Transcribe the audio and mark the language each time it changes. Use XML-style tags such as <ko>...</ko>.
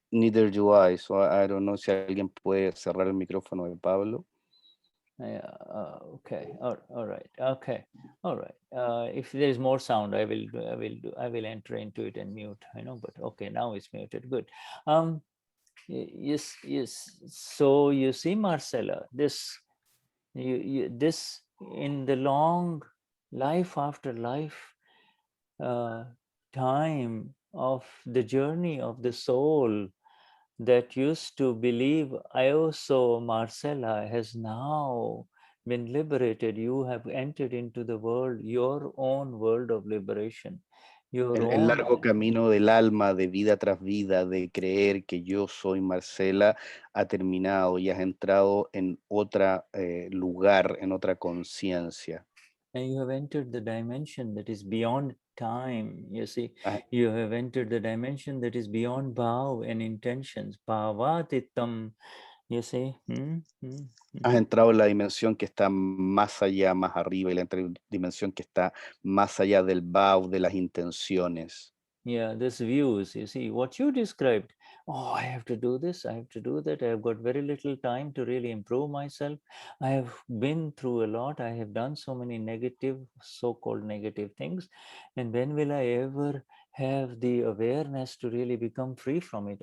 <en>Neither do I, so I don't know</en> <es>si alguien puede cerrar el micrófono de Pablo.</es> <en>Okay. All right. Okay. All right. If there is more sound, I will enter into it and mute. But okay, now it's muted. Good. Yes. So you see, Marcella, this in the long life after life time of the journey of the soul that used to believe I also, Marcella, has now been liberated. You have entered into the world, your own world of liberation.</en> <es>El largo camino del alma, de vida tras vida, de creer que yo soy Marcela, ha terminado y has entrado en otro lugar, en otra conciencia.</es> <en>And you have entered the dimension that is beyond time. You see, you have entered the dimension that is beyond bhav and intentions. Bhavatitam. You see.</en> <es>Has entrado en la dimensión que está más allá, más arriba, y la dimensión que está más allá del bhav, de las intenciones.</es> <en>Yeah, this views, you see, what you described. Oh, I have to do this, I have to do that. I have got very little time to really improve myself. I have been through a lot. I have done so many negative, so-called negative things. And when will I ever have the awareness to really become free from it?</en>